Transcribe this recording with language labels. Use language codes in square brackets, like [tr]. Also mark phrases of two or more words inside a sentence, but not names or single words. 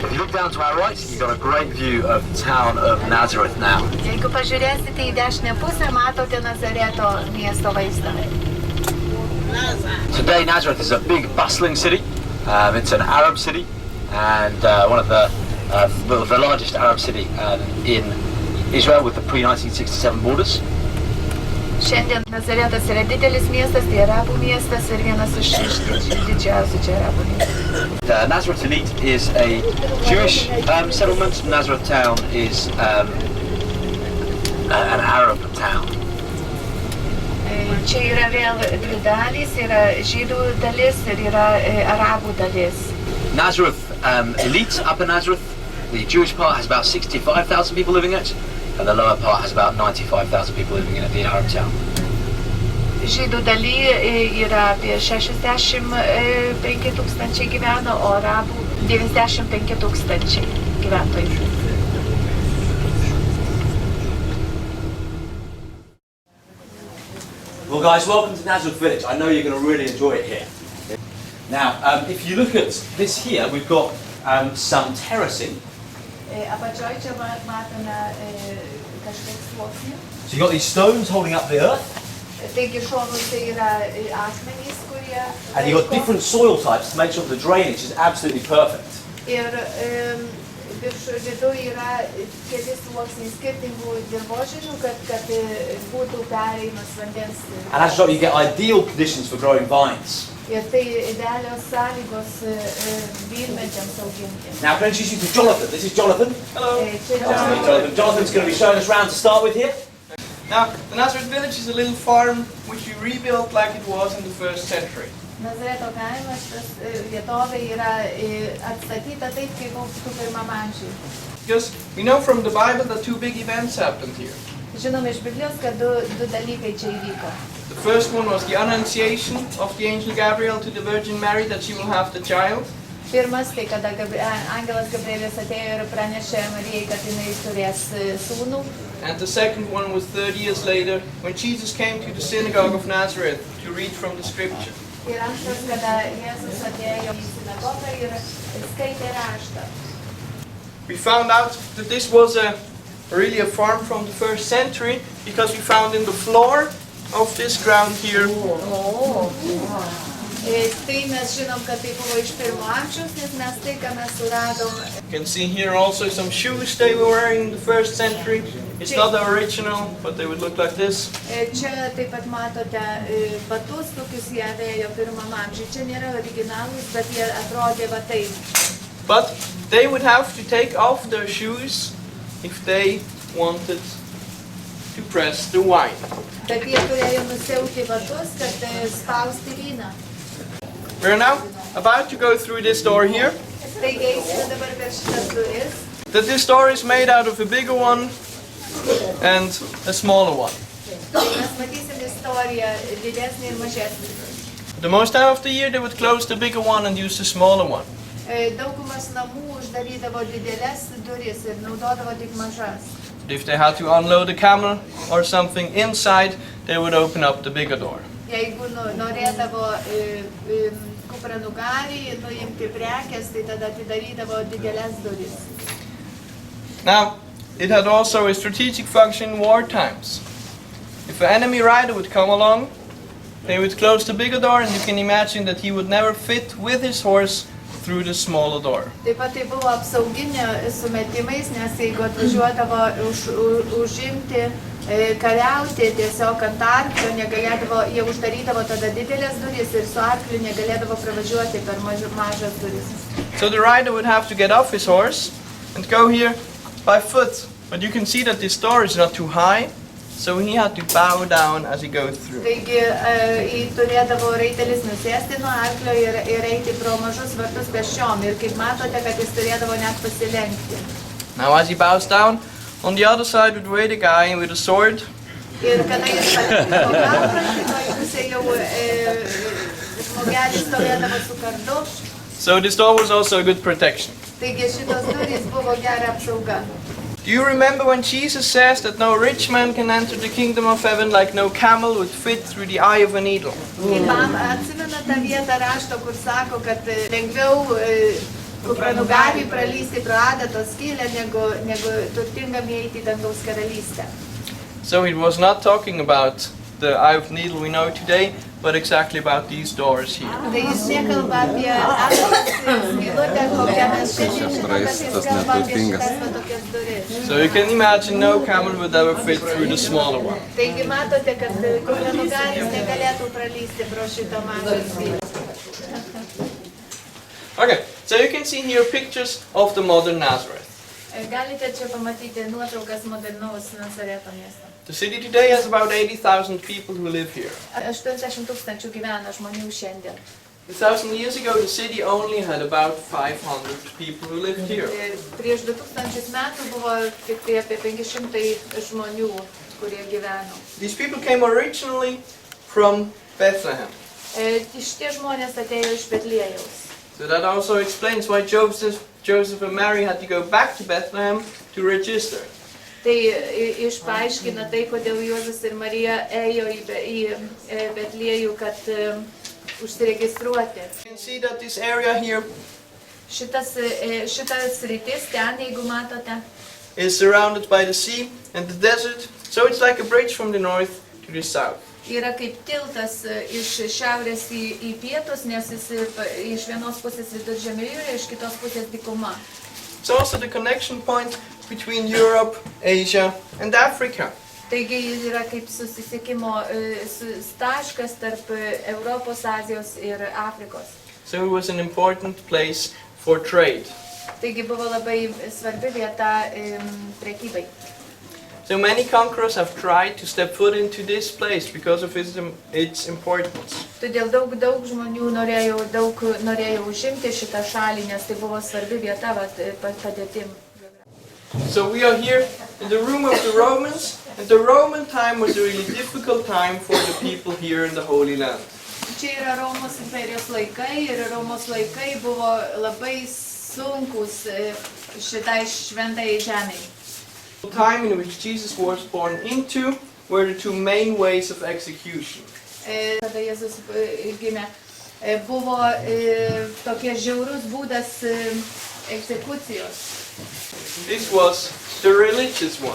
[en] look down to our right, you've got a great view of the town of Nazareth now. [lt] Jeigu pažiūrėsite į dešinę pusę, matote Nazareto miesto vaizdą. [en] Today Nazareth is a big bustling city. It's an Arab city and one of the largest Arab city in Israel with the pre-1967 borders. [lt] Šiandien Nazaretas yra didelis miestas, tai arabų miestas ir vienas iš didžiausių čia arabų miestų. [en] Nazareth Elite is a Jewish settlement. Nazareth town is an Arab town. [lt] Čia yra vėl dvi dalys, yra žydų dalis ir yra arabų dalis. [en] Nazareth Elite, Upper Nazareth, the Jewish part has about 65,000 people living in it. And the lower part has about 95,000 people living in the Arab town. [lt] Žydų daly yra apie 65 tūkstančiai gyvena, o arabų 95 tūkstančiai gyventojų. [en] Well guys, welcome to Nazareth Village. I know you're going to really enjoy it here. Now, if you look at this here, we've got some terracing. [lt] Apačioj čia matome kažkiek sluoksnių. [en] So you've got these stones holding up the earth. [lt] Taigi šonuose yra akmenys, kurie... [en] And you've got different soil types to make sure the drainage is absolutely perfect. [lt] Ir vidu yra keli sluoksniai skirtingų dirvožemių, kad būtų pereimas vandens. [en] And as a result, you get ideal conditions for growing vines. [lt] Ir tai idealios sąlygos vynmedžiams auginti. [en] Now, I'm going to introduce you to Jonathan. This is Jonathan. Hello. Jonathan. Jonathan's going to be showing us around to start with here. Now, the Nazareth village is a little farm which we rebuilt like it was in the 1st century. [lt] Nazareto kaimas, vietovė yra atstatyta taip, kaip buvo pirmam amžiui. [en] Because we know from the Bible that 2 big events happened here. [lt] Žinome iš Biblijos, kad du dalykai čia įvyko. [en] The first one was the annunciation of the angel Gabriel to the Virgin Mary that she will have the child. [lt] Pirmas, tai kada angelas Gabrielis atėjo ir pranešė Marijai, kad jinai turės sūnų. [en] And the second one was 30 years later, when Jesus came to the Synagogue of Nazareth to read from the scripture. [lt] Ir antras, kada Jėzus atėjo į sinagogą ir skaitė raštą. [en] We found out that this was really a farm from the 1st century because we found in the floor of this ground here. [lt] Tai mes žinom, kad tai buvo iš pirmo amžiaus, nes mes tai, ką mes suradom. [en] You can see here also some shoes they were wearing in the 1st century. It's not the original, but they would look like this. [lt] Čia taip pat matote batus, tokius jie avėjo pirmam amžiui. Čia nėra originalūs, bet jie atrodė va taip. [en] But they would have to take off their shoes if they wanted to press the wine. [lt] Bet jie turėjo nusiauti batus, kad spausti vyną. [en] We're now about to go through this door here. [lt] Taigi eisime dabar per šitas duris. [en] That this door is made out of a bigger one and a smaller one. [lt] Mes matysim istoriją didesnį ir mažesnį. [en] The most time of the year they would close the bigger one and use the smaller one. [lt] Daugumas namų uždarydavo dideles duris ir naudodavo tik mažas. [en] If they had to unload a camel or something inside, they would open up the bigger door. [lt] Jeigu norėdavo kupranugarį nuimti prekes, tai tada atidarydavo dideles duris. [en] Now, it had also a strategic function in war times. If an enemy rider would come along, they would close the bigger door, and you can imagine that he would never fit with his horse through the smaller door. [lt] Taip pat tai buvo apsauginė sumetimais, nes jeigu atvažiuodavo užimti, kariauti tiesiog ant arklio, negalėdavo, jie uždarydavo tada didelės duris ir su arkliu negalėdavo pravažiuoti per mažas duris. [en] So the rider would have to get off his horse and go here by foot. But you can see that this door is not too high, so he had to bow down as he goes through. [lt] Taigi turėdavo raitelis nusėsti nuo arklio ir eiti pro mažus vartus pėsčiom. Ir kaip matote, kad jis turėdavo net pasilenkti. [en] Now as he bows down, on the other side would wait a guy with a sword. [lt] Ir kada jis paliko galvą, kitoje pusėje jau žmogelis stovėdavo su kardu. [en] So this door was also a good protection. [lt] Taigi šitos durys buvo gera apsauga. [en] Do you remember when Jesus says that no rich man can enter the kingdom of heaven like no camel would fit through the eye of a needle? [lt] Atsimena tą vietą rašto, kur sako, kad lengviau kupranugariui pralysti pro adatos skylę, negu turtingam įeiti į dangaus karalystę. [en] So it was not talking about the eye of needle we know today, but exactly about these doors here. [lt] Tai jis nekalba apie adatos skylutę, kokią mes šiandien žinome, bet jis kalba apie šitas va tokias duris. [en] So you can imagine no camel would ever fit through the smaller one. [lt] Taigi matote, kad kupranugaris negalėtų pralysti pro šito mažą skylę. [en] Okay, so you can see here pictures of the modern Nazareth. [lt] Galite čia pamatyti nuotraukas modernaus Nazareto miesto. [en] The city today has about 80,000 people who live here. [lt] 80,000 gyvena žmonių šiandien. [en] 1,000 years ago, the city only had about 500 people who lived here. [lt] Prieš 2000 metų buvo tik tai apie 500 žmonių, kurie gyveno. [en] These people came originally from Bethlehem. [lt] Šitie žmonės atėjo iš Betliejaus. [en] So that also explains why Joseph and Mary had to go back to Bethlehem to register. [lt] Tai išpaaiškina tai, kodėl Juozas ir Marija ėjo į Betliejų, kad užsiregistruoti. [en] You can see that this area here [lt] Šitas rytis ten, jeigu matote, [en] is surrounded by the sea and the desert, so it's like a bridge from the north to the south. [lt] yra kaip tiltas iš šiaurės į pietus, nes jis iš vienos pusės Viduržemio jūra, iš kitos pusės dykuma. [en] It's also the connection point between Europe, Asia and Africa. [lt] Taigi jis yra kaip susisiekimo taškas tarp Europos, Azijos ir Afrikos. [en] So it was an important place for trade. [lt] Taigi buvo labai svarbi vieta prekybai. [en] So many conquerors have tried to step foot into this place because of its importance. [lt] Todėl daug žmonių norėjo užimti šitą šalį, nes tai buvo svarbi vieta padėtim. [en] So we are here in the room of the Romans, and the Roman time was a really difficult time for the people here in the Holy Land. [lt] Čia yra Romos imperijos laikai ir Romos laikai buvo labai sunkus šitai šventai žemei. [en] The time in which Jesus was born into were the two main ways of execution. [lt] Kada Jėzus gimė, buvo tokie žiaurus būdas egzekucijos. [en] This was the religious one.